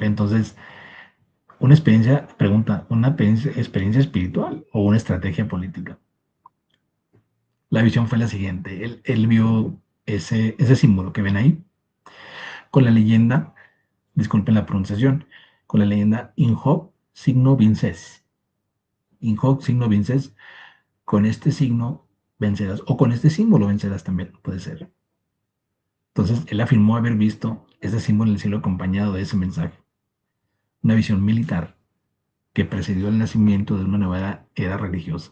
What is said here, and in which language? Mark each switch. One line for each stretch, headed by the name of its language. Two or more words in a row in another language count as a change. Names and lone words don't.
Spanish: Entonces, una experiencia, pregunta, ¿una experiencia espiritual o una estrategia política? La visión fue la siguiente. Él vio ese símbolo que ven ahí con la leyenda, disculpen la pronunciación, con la leyenda
Latin: In hoc signo vinces. In hoc signo vinces,
Spanish: con este signo vencerás, o con este símbolo vencerás también, puede ser. Entonces, él afirmó haber visto ese símbolo en el cielo acompañado de ese mensaje. Una visión militar que precedió el nacimiento de una nueva era religiosa.